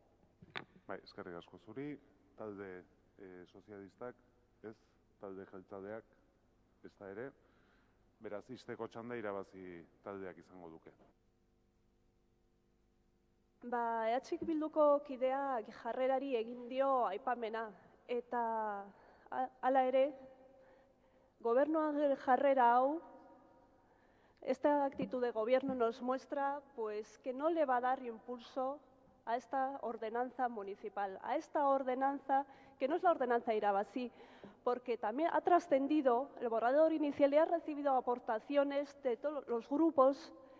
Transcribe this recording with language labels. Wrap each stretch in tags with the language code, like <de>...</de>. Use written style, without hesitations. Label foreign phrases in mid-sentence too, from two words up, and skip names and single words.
<eu>Bai, eskerrik asko zuri, talde sozialistak, ez, talde jeltzaleak, ez da ere, beraz, izteko txanda irabazi taldeak izango duke. EH Bilduko kideak jarrerari egin dio aipamena, eta hala ere, gobernuan jarrera hau,</eu> <es>esta actitud de gobierno nos muestra que no le va a dar impulso a esta ordenanza municipal, a esta ordenanza que no es la ordenanza Irabasí, porque también ha trascendido el borrador inicial y ha recibido aportaciones de todos los grupos</es>